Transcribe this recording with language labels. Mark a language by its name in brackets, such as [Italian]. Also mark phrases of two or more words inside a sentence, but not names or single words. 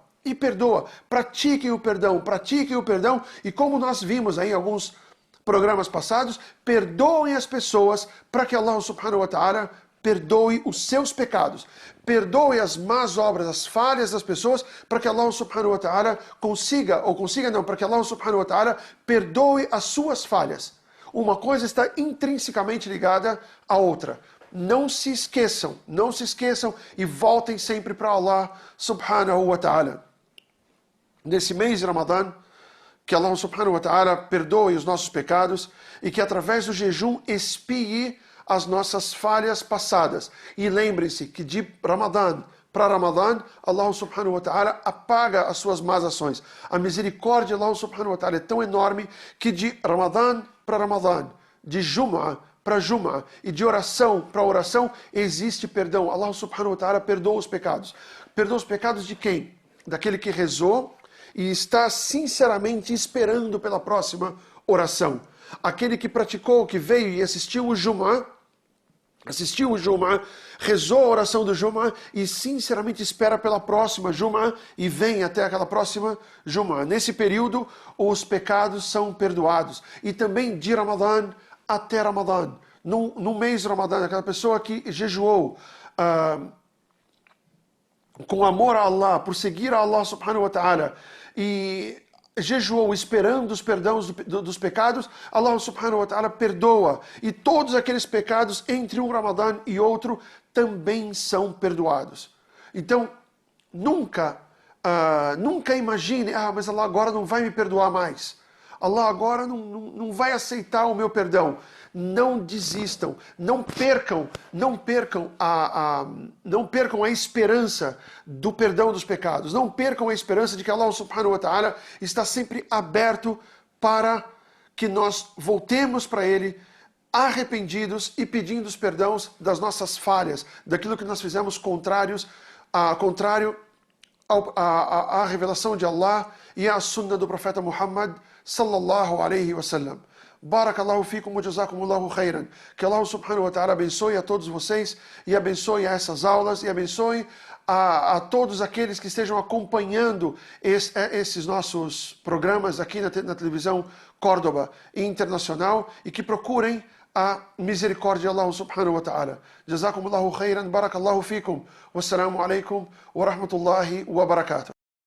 [Portuguese] Pratiquem o perdão, e como nós vimos aí em alguns programas passados, perdoem as pessoas para que [Arabic] الله سبحانه وتعالى [Portuguese] perdoe os seus pecados, perdoe as más obras, as falhas das pessoas, para que [Arabic] الله سبحانه وتعالى [Portuguese] para que [Arabic] الله سبحانه وتعالى [Portuguese] perdoe as suas falhas. Uma coisa está intrinsecamente ligada à outra. Não se esqueçam e voltem sempre para [Arabic] الله سبحانه وتعالى. [Portuguese] Nesse mês de Ramadã, que [Arabic] الله سبحانه وتعالى [Portuguese] perdoe os nossos pecados e que através do jejum expie as nossas falhas passadas. E lembrem-se que de Ramadã para Ramadã, [Arabic] الله سبحانه وتعالى [Portuguese] apaga as suas más ações. A misericórdia de [Arabic] الله سبحانه وتعالى [Portuguese] é tão enorme que de Ramadã para Ramadã, de Jum'ah para Jum'ah e de oração para oração existe perdão. [Arabic] الله سبحانه وتعالى [Portuguese] perdoa os pecados. Perdoa os pecados de quem? Daquele que rezou e está sinceramente esperando pela próxima oração. Aquele que praticou, que veio e assistiu o Jum'ah, rezou a oração do Jum'ah e sinceramente espera pela próxima Jum'ah e vem até aquela próxima Jum'ah. Nesse período, os pecados são perdoados. E também de Ramadã até Ramadã. No mês de Ramadã, aquela pessoa que jejuou com amor a Allah, por seguir a [Arabic] الله سبحانه وتعالى, [Portuguese] e jejuou esperando os perdões dos pecados, [Arabic] الله سبحانه وتعالى [Portuguese] perdoa. E todos aqueles pecados entre um Ramadã e outro também são perdoados. Então, nunca imagine, mas Allah agora não vai me perdoar mais. Allah agora não vai aceitar o meu perdão. Não desistam, não percam a esperança do perdão dos pecados. Não percam a esperança de que [Arabic] الله سبحانه وتعالى [Portuguese] está sempre aberto para que nós voltemos para Ele arrependidos e pedindo os perdões das nossas falhas, daquilo que nós fizemos contrário à revelação de Allah e à sunna do profeta Muhammad [Arabic] صلى الله عليه وسلم. بارك الله فيكم وجزاكم الله خيرا. [Portuguese] Que [Arabic] الله سبحانه وتعالى [Portuguese] abençoe a todos vocês e abençoe a essas aulas e abençoe a todos aqueles que estejam acompanhando esses nossos programas aqui na televisão Córdoba Internacional e que procurem a misericórdia de [Arabic] الله سبحانه وتعالى. جزاكم الله خيرا. بارك الله فيكم. والسلام عليكم ورحمة الله وبركاته.